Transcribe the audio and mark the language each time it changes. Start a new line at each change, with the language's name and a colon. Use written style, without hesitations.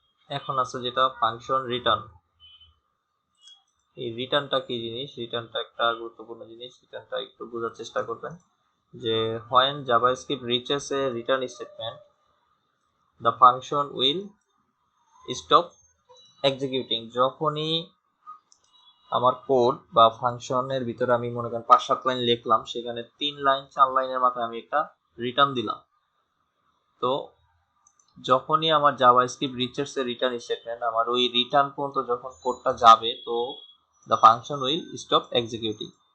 Bangla: এখন আছে যেটা ফাংশন রিটার্ন। এই রিটার্নটা কি জিনিস, রিটার্নটা একটা গুরুত্বপূর্ণ জিনিস, রিটার্নটা একটু বোঝার চেষ্টা করবেন।
English: যে when JavaScript reaches a return statement, the function will stop executing।
Bangla: যখনই আমার কোড বা ফাংশনের ভিতরে আমি মনে করেন 5-7 লাইন লিখলাম, সেখানে 3 লাইন 4 লাইনের মাথায় আমি একটা রিটার্ন দিলাম, তো যখনই আমার জাভাস্ক্রিপ্ট
English: reaches a return statement,
Bangla: আমার ওই রিটার্ন পর্যন্ত যখন কোডটা যাবে, তো
English: The function will stop executing.